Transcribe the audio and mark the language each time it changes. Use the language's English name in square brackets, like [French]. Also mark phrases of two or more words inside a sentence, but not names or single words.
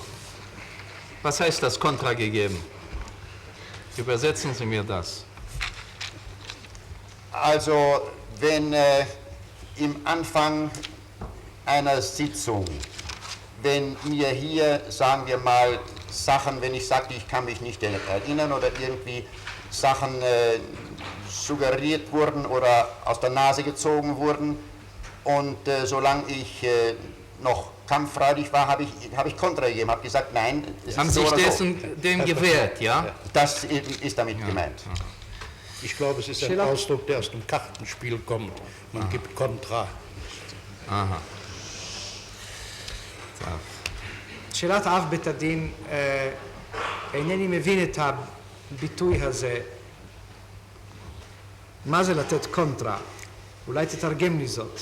[German] Was heißt das Kontra gegeben? Übersetzen Sie mir das. Also, wenn im Anfang einer Sitzung, wenn mir hier, sagen wir mal, Sachen, wenn ich sagte, ich kann mich nicht erinnern oder irgendwie Sachen suggeriert wurden oder aus der Nase gezogen wurden und solange ich noch kampffreudig war, habe ich Kontra gegeben, habe gesagt, nein, es Haben ist so sich oder so. dem gewehrt, ja? Das ist damit gemeint. Ich glaube, es ist ein Ausdruck, der aus dem Kartenspiel kommt. Man gibt Kontra. Aha. [Hebrew] שאלת אב בית הדין, אינני מבין את הביטוי הזה. מה זה לתת קונטרה? אולי תתרגם לי זאת.